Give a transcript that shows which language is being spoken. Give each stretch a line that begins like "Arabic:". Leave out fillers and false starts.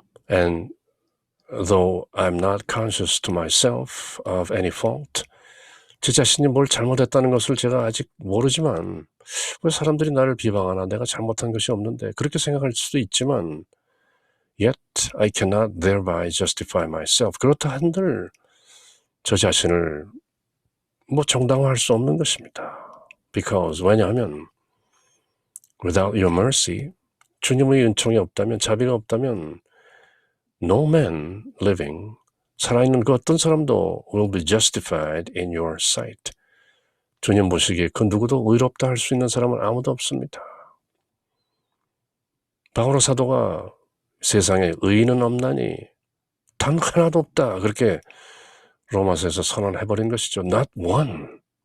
English: And though I'm not conscious to myself of any fault,
Korean: 제 자신이 뭘 잘못했다는 것을 제가 아직 모르지만 왜 사람들이 나를 비방하나, 내가 잘못한 것이 없는데 그렇게 생각할 수도 있지만
English: yet I cannot thereby justify myself.
Korean: 그렇다 한들 저 자신을 정당화할 수 없는 것입니다.
English: Because
Korean: 왜냐하면
English: without your mercy,
Korean: 주님의 은총이 없다면, 자비가 없다면
English: no man living,
Korean: 살아있는 그 어떤 사람도
English: will be justified in your sight.
Korean: 주님 보시기에 그 누구도 의롭다 할 수 있는 사람은 아무도 없습니다. 바오로 사도가 세상에 의인은 없나니 단 하나도 없다, 그렇게 로마서에서 선언해버린 것이죠.
English: Not one.